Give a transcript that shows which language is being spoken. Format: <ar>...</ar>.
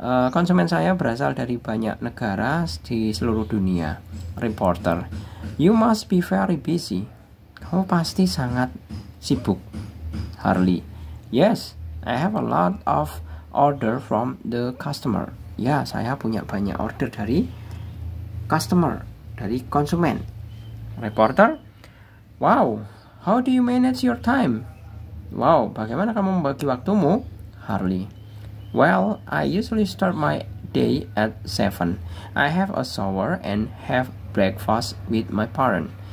<id>Konsumen saya berasal dari banyak negara di seluruh dunia.</id> <en>Reporter, you must be very busy.</en> <id>Kamu pasti sangat sibuk.</id> <en>Harley, yes, I have a lot of order from the customer.</en> <id>Ya, saya punya banyak order dari customer, dari konsumen.</id> <en>Reporter, wow, how do you manage your time?</en> <id>Wow, bagaimana kamu membagi waktumu?</id> <en>Harley, well, I usually start my day at 7. I have a shower and have breakfast with my parents.</en>